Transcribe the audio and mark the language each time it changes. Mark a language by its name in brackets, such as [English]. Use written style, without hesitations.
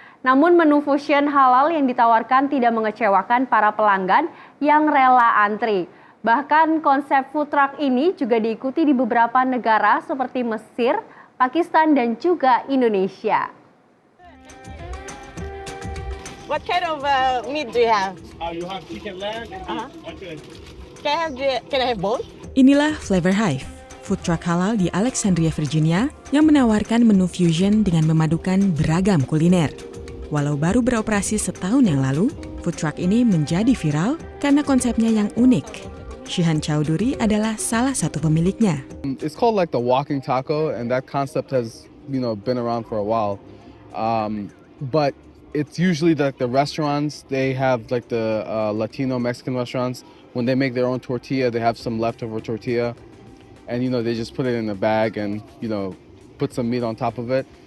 [Indonesian] Namun menu fusion halal yang ditawarkan tidak mengecewakan para pelanggan yang rela antri. Bahkan konsep food truck ini juga diikuti di beberapa negara seperti Mesir, Pakistan, dan juga Indonesia. [English] What kind of meat do you have? You have chicken lamb and beef. Can I have both? [Indonesian] Inilah Flavor Hive, food truck halal di Alexandria, Virginia yang menawarkan menu fusion dengan memadukan beragam kuliner. Walau baru beroperasi setahun yang lalu, food truck ini menjadi viral karena konsepnya yang unik. Shihan Chowdhury adalah salah satu pemiliknya. [English] It's called like the walking taco, and that concept has been around for a while. But it's usually like the restaurants, they have like the Latino Mexican restaurants. When they make their own tortilla, they have some leftover tortilla, and they just put it in a bag and put some meat on top of it.